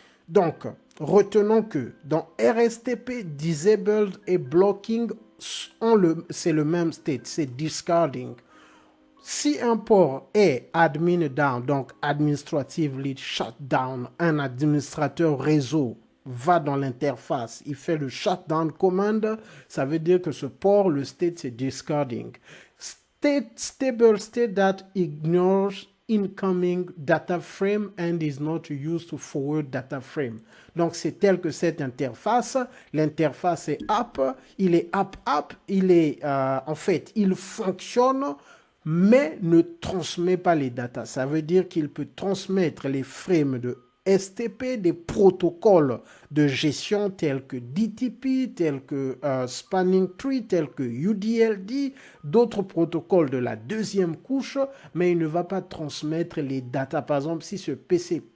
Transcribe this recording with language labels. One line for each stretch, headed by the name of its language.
French: Donc, retenons que dans RSTP, disabled et blocking, c'est le même state, c'est discarding. Si un port est admin down, donc
English: administratively shut down,
French: un administrateur réseau va dans l'interface, il fait le shutdown command, ça veut dire que ce port, le state, c'est discarding.
English: Stable state that ignores incoming data frame and is not used to forward data frame.
French: Donc, c'est tel que cette interface, l'interface est up, il est up, il est, en fait, il fonctionne, mais ne transmet pas les datas. Ça veut dire qu'il peut transmettre les frames de STP, des protocoles de gestion tels que DTP, tels que Spanning Tree, tels que UDLD, d'autres protocoles de la deuxième couche, mais il ne va pas transmettre les datas. Par exemple, si ce PC